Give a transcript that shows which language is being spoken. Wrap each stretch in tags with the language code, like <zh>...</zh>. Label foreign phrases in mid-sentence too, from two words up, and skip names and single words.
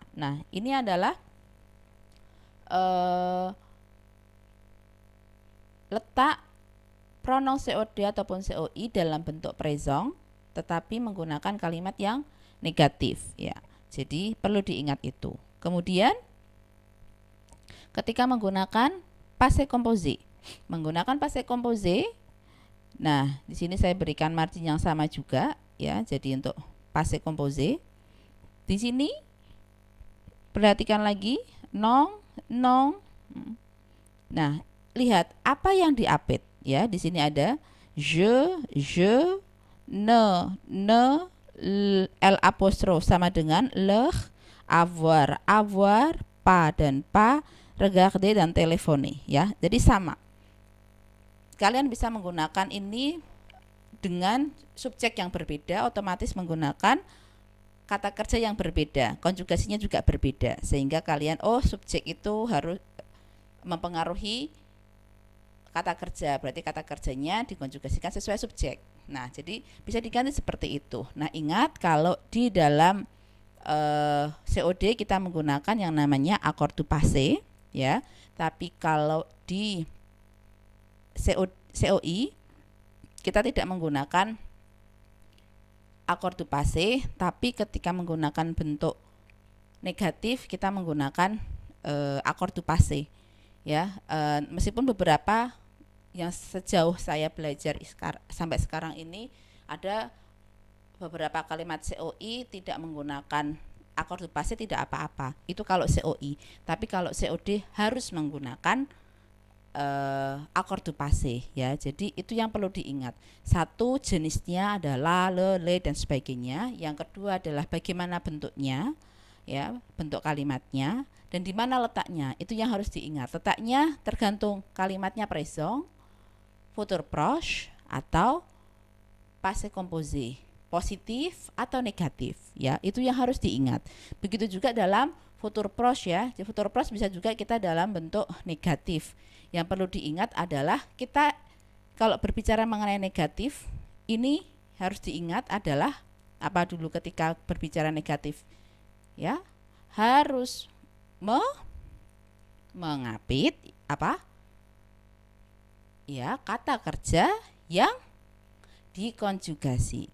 <id>Nah, ini adalah letak pronoun COD ataupun COI dalam bentuk présent, tetapi menggunakan kalimat yang negatif ya. Jadi perlu diingat itu. Kemudian ketika menggunakan</id> <fr>passé composé,</fr> <id>nah di sini saya berikan margin yang sama juga ya. Jadi untuk</id> <fr>passé composé</fr> <id>di sini perhatikan lagi non. Nah, lihat apa yang diapit ya. Di sini ada</id> <fr>je, ne,</fr> <id>l apostrof sama dengan leh, avoir, pa dan pa, regarder dan téléphoner ya. Jadi sama. Kalian bisa menggunakan ini dengan subjek yang berbeda, otomatis menggunakan kata kerja yang berbeda, konjugasinya juga berbeda, sehingga kalian subjek itu harus mempengaruhi kata kerja, berarti kata kerjanya dikonjugasikan sesuai subjek. Nah, jadi bisa diganti seperti itu. Nah, ingat kalau di dalam COD kita menggunakan yang namanya</id> <fr>accord du passé</fr> <id>ya, tapi kalau di COI kita tidak menggunakan</id> <fr>accord du passé,</fr> <id>tapi ketika menggunakan bentuk negatif kita menggunakan</id> <fr>accord du passé</fr> <id>ya. Meskipun beberapa yang sejauh saya belajar sampai sekarang ini ada beberapa kalimat COI tidak menggunakan</id> <fr>accord du passé,</fr> <id>tidak apa-apa, itu kalau COI. Tapi kalau COD harus menggunakan</id> <fr>accord du passé</fr> <id>ya. Jadi itu yang perlu diingat. Satu, jenisnya adalah le, dan sebagainya. Yang kedua adalah bagaimana bentuknya ya, bentuk kalimatnya dan di mana letaknya. Itu yang harus diingat. Letaknya tergantung kalimatnya présent,</id> <fr>futur proche</fr> <id>atau</id> <fr>passé composé,</fr> <id>positif atau negatif ya. Itu yang harus diingat. Begitu juga dalam</id> <fr>futur proche</fr> <id>ya. Di</id> <fr>futur proche</fr> <id>bisa juga kita dalam bentuk negatif. Yang perlu diingat adalah kita kalau berbicara mengenai negatif, ini harus diingat adalah apa dulu ketika berbicara negatif ya, harus mengapit apa ya, kata kerja yang dikonjugasi.</id>